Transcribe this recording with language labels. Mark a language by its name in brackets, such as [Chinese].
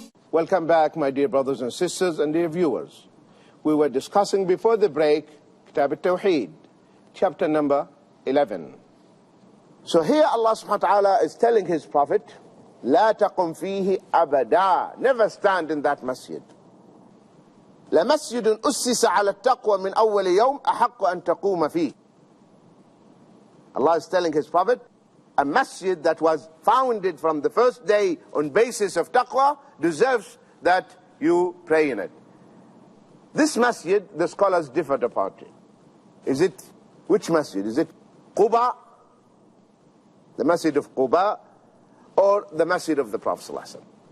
[English] Welcome back, my dear brothers and sisters and dear viewers. We were discussing before the break Kitab Tawheed, chapter number 11. So here Allah subhanahu wa ta'ala is telling his prophet, [Arabic] لا تقم فيه أبدا, [English] never stand in that masjid. [Arabic] لمسجد أسس على التقوى من أول يوم أحق أن تقوم فيه. [English] Allah is telling his prophet, a masjid that was founded from the first day on basis of taqwa deserves that you pray in it. This masjid, the scholars differed about it. Is it, which masjid? Is it Quba, the masjid of Quba, or the masjid of the Prophet ﷺ?